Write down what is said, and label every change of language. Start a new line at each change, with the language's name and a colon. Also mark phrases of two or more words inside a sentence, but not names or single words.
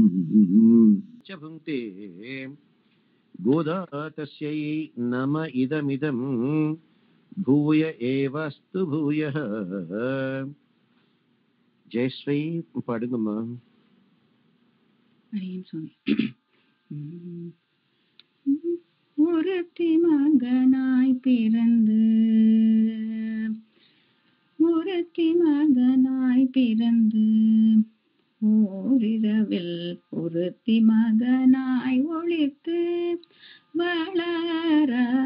Sanskrit: च भुङ्क्ते गोदा तस्यै नम इदमिदं भूय एवस्तु भूयः.
Tamil: जयश्री पाடுங்கம்மா. ஹரிம் சுவாமி. ஒருத்தி மகனாய் பிறந்து ஓரிரவில் ஒருத்தி மகனாய் ஒளித்து வளர